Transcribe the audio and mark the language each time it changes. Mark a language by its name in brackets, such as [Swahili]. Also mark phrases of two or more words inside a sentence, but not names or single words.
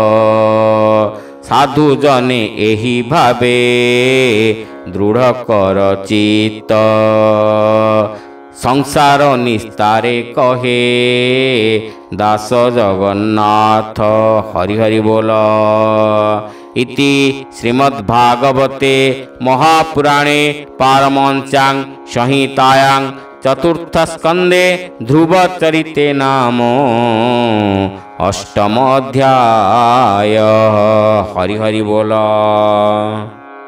[Odia] ସାଧୁ ଜନେ ଏହି ଭାବେ ଦୃଢ଼ କର ଚିତ୍ତ, ସଂସାର ନିସ୍ତାରେ କହେ ଦାସ ଜଗନ୍ନାଥ। ହରି ହରି ବୋଲ। [Sanskrit] इति श्रीमद्भागवते महापुराणे पारमहंस्यां संहितायां चतुर्थस्कन्धे ध्रुवचरिते नाम अष्टम अध्याय। [Odia] ହରି ହରି ବୋଲ।